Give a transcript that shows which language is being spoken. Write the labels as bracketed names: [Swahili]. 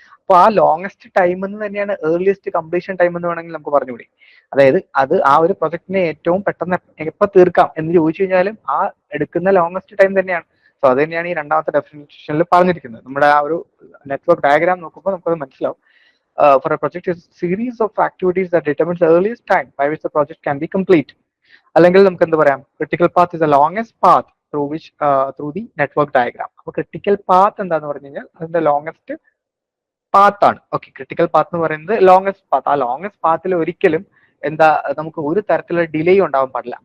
[Malayalam] അപ്പോൾ ആ longest time എന്ന് തന്നെയാണ് ഏർലിയസ്റ്റ് കംപ്ലീഷൻ ടൈം എന്ന് വേണമെങ്കിൽ നമുക്ക് പറഞ്ഞുകൂടി. അതായത് അത് ആ ഒരു പ്രൊജക്ടിനെ ഏറ്റവും പെട്ടെന്ന് എപ്പോൾ തീർക്കാം എന്ന് ചോദിച്ചു കഴിഞ്ഞാലും ആ എടുക്കുന്ന ലോങ്സ്റ്റ് ടൈം തന്നെയാണ്. സോ അത് തന്നെയാണ് ഈ രണ്ടാമത്തെ ഡെഫിനിഷനിൽ പറഞ്ഞിരിക്കുന്നത്. നമ്മുടെ ആ ഒരു നെറ്റ്വർക്ക് ഡയഗ്രാം നോക്കുമ്പോൾ നമുക്കത് മനസ്സിലാവും. [English] For a project is a series of activities that determines the earliest time by which the project can be complete. [Malayalam] അല്ലെങ്കിൽ നമുക്ക് എന്ത് പറയാം, [English] Critical path is the longest path through the network diagram. [Malayalam] അപ്പൊ critical path എന്താന്ന് പറഞ്ഞു കഴിഞ്ഞാൽ അതിന്റെ longest path ആണ്. ഓക്കെ, ക്രിട്ടിക്കൽ പാത്ത് എന്ന് പറയുന്നത് ലോങ്സ്റ്റ് പാത്ത്. ആ ലോങ്സ്റ്റ് പാത്തിൽ ഒരിക്കലും നമുക്ക് ഒരു തരത്തിലുള്ള ഡിലേ ഉണ്ടാവാൻ പാടില്ല.